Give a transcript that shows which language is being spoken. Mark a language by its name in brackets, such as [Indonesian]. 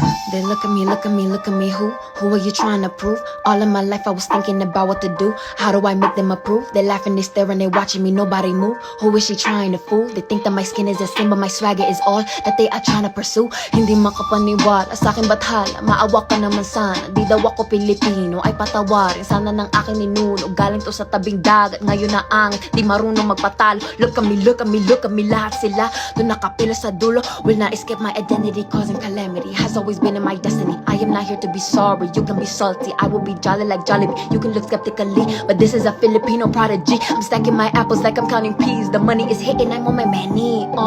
[English] They look at me, look at me, look at me. Who are you trying to prove? All of my life I was thinking about what to do. How do I make them approve? They laughing, they staring, they watching me, nobody move. Who is she trying to fool? They think that my skin is the same, but my swagger is all that they are trying to pursue. [Filipino] Hindi makapaniwala sa akin bathala, maawa ka naman sana. Di daw ako Pilipino, ay patawarin sana ng aking ninuno. Galing to sa tabing dagat, ngayon na ang di marunong magpatalo. [English] Look at me, look at me, look at me, [Filipino] lahat sila doon nakapila sa dulo. [English] Will not escape my identity, causing calamity. Has always been in my destiny. I am not here to be sorry, you can be salty. I will be jolly like Jollibee, you can look skeptically, but this is a Filipino prodigy. I'm stacking my apples like I'm counting peas. The money is hitting, I'm on my money.